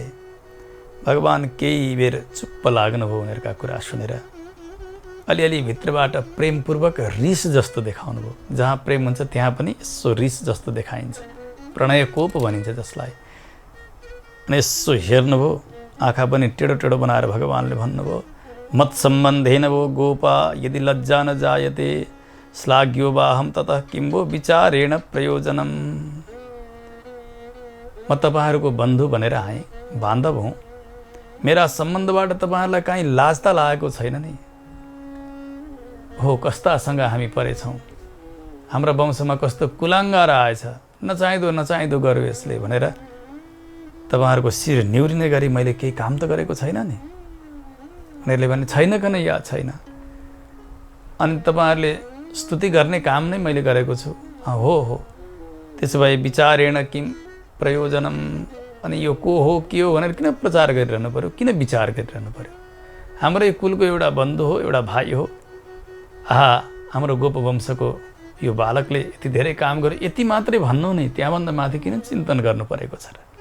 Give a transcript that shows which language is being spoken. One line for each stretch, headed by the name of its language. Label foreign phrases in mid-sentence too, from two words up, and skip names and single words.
Nepali: भगवान केही बेर चुप्प लाग्नुभयो उनीहरूका कुरा सुनेर। अलिअलि भित्रबाट प्रेमपूर्वक रिस जस्तो देखाउनु भयो। जहाँ प्रेम हुन्छ त्यहाँ पनि यसो रिस जस्तो देखाइन्छ, प्रणय कोप भनिन्छ जसलाई। अनि यसो हेर्नुभयो, आँखा पनि टेढो टेढो बनाएर भगवानले भन्नुभयो,
Sanskrit: मत सम्बन्धेन वो गोपा यदि लज्जा न जायते श्लाघ्यो वाहम ततः किं वो विचारेण प्रयोजनम।
Nepali: म तपाईँहरूको बन्धु भनेर आएँ, बान्धव हुँ। मेरा सम्बन्धबाट तपाईँहरूलाई काहीँ लाज त लागेको छैन नि? हो, कस्तासँग हामी परेछौँ, हाम्रो वंशमा कस्तो कुलाङ्गार आएछ, नचाहिँदो नचाहिँदो गर्यो यसले भनेर तपाईँहरूको शिर निहुरिने गरी मैले केही काम त गरेको छैन नि? उनीहरूले भने छैन कन्हैया, छैन। अनि तपाईँहरूले स्तुति गर्ने काम नै मैले गरेको छु। हो, त्यसो भए
Sanskrit: विचारेण किम प्रयोजनम।
Nepali: अनि यो को हो के हो भनेर किन प्रचार गरिरहनु पर्यो, किन विचार गरिरहनु पर्यो? हाम्रै कुलको एउटा बन्धु हो, एउटा भाइ हो। हाम्रो गोपवंशको यो बालकले यति धेरै काम गर्यो, यति मात्रै भन्नु नै, त्यहाँभन्दा माथि किन चिन्तन गर्नु परेको छ र?